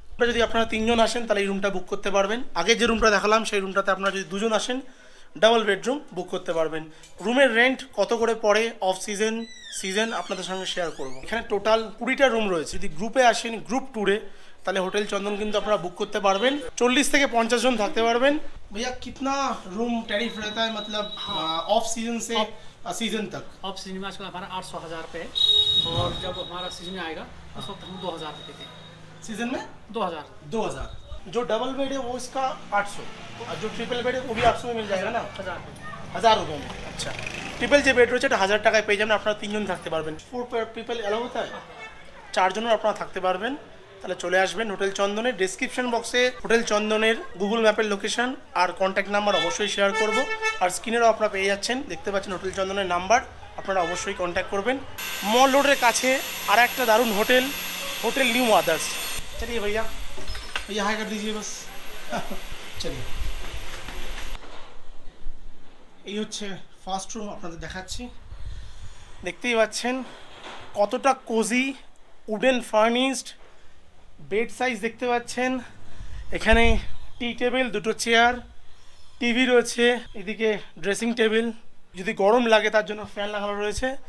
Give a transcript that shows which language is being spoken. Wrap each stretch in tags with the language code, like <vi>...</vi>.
<bn>যদি আপনারা 3 জন আসেন তাহলে এই রুমটা বুক করতে পারবেন। আগে যে রুমটা দেখালাম সেই রুমটাতে আপনারা যদি 2 জন আসেন ডাবল বেডরুম বুক করতে পারবেন। রুমের রেন্ট কত করে পড়ে অফ সিজন আপনাদের সঙ্গে শেয়ার করব। এখানে টোটাল 20টা রুম রয়েছে। যদি গ্রুপে আসেন গ্রুপ ট্যুরে তাহলে হোটেল চন্দন কিন্তু আপনারা बुक करते পারবেন। 40 থেকে 50 জন থাকতে পারবেন।</bn> <hi>भैया कितना रूम टैरिफ रहता है मतलब ऑफ सीजन से सीजन तक? ऑफ सीजन में आजकल हमारा 800,000 रुपये और जब हमारा सीजन आएगा उस वक्त हम 2,000 रुपये देते हैं। सीजन में 2,000 जो डबल बेड है वो इसका 800 और जो ट्रिपल बेड है वो भी 800 में मिल जाएगा ना? 1,000 रुपये में। अच्छा ट्रिपल जो बेड</hi> <bn>रয়েছে এটা 1000 টাকায় পেয়ে যাবেন। আপনারা 3 জন থাকতে পারবেন। 4 পিপল এলাও হতে হয় 4 জনের আপনারা থাকতে পারবেন। তাহলে চলে আসবেন হোটেল চন্দনের। ডেসক্রিপশন বক্সে হোটেল চন্দনের গুগল ম্যাপের লোকেশন আর কন্ট্যাক্ট নাম্বার অবশ্যই শেয়ার করব। আর স্ক্রিনেরও আপনারা পেয়ে যাচ্ছেন, দেখতে পাচ্ছেন হোটেল চন্দনের নাম্বার, আপনারা অবশ্যই কন্ট্যাক্ট করবেন। মল রোডের কাছে আর একটা দারুণ হোটেল, হোটেল নিউ আদার্স।</bn> <hi>চলিয়ে भैया हाई कर दीजिए बस।</hi> <bn>চলিয়ে এই হচ্ছে ফার্স্ট রুম আপনাদের দেখাচ্ছি। দেখতেই পাচ্ছেন কতটা cosy, wooden furnished, bed size দেখতে পাচ্ছেন। এখানে টি টেবিল, দুটো চেয়ার, টিভি রয়েছে, এদিকে ড্রেসিং টেবিল, যদি গরম লাগে তার জন্য ফ্যান লাগানো রয়েছে।</bn>